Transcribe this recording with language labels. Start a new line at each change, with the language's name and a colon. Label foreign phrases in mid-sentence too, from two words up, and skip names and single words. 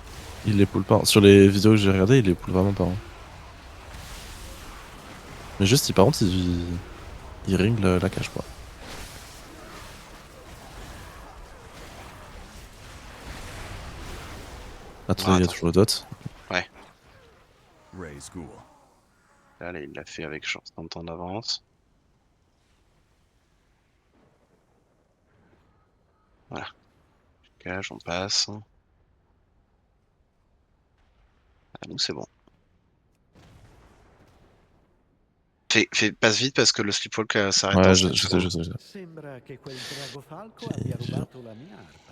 French: il les poule pas. Sur les vidéos que j'ai regardées, il les poule vraiment pas. Hein. Mais juste, par contre, il ring la cage, quoi. Attendez, il y a attends. toujours le dot. Raise ghoul. Là, il l'a fait avec chance en temps d'avance. Voilà. Cage, on passe. Ah, nous, c'est bon. Passe vite parce que le sleepwalk s'arrête dans Ouais, 5 je sais, je secondes. sais, je sais.
Italian: Sembra che quel drago falco Sì, abbia sì. rubato la mia arpa.